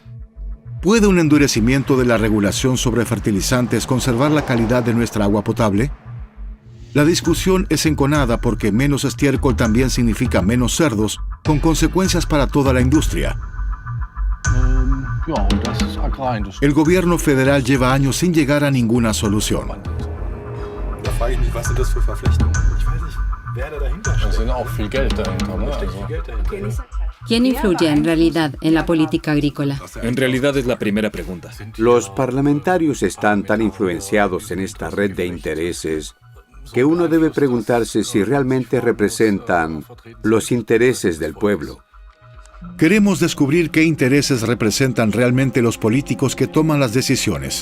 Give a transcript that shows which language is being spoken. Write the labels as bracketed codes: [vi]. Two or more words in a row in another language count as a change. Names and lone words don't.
[es] ¿Puede un endurecimiento de la regulación sobre fertilizantes conservar la calidad de nuestra agua potable? La discusión es enconada porque menos estiércol también significa menos cerdos, con consecuencias para toda la industria. El gobierno federal lleva años sin llegar a ninguna solución. [de] Da frage ich mich, was sind das für Verflechtungen? Ich weiß nicht, wer da dahinter steht. Da sind auch viel Geld dahinter, ne? [es] ¿Quién influye en realidad en la política agrícola? En realidad es la primera pregunta. Los parlamentarios están tan influenciados en esta red de intereses que uno debe preguntarse si realmente representan los intereses del pueblo. Queremos descubrir qué intereses representan realmente los políticos que toman las decisiones.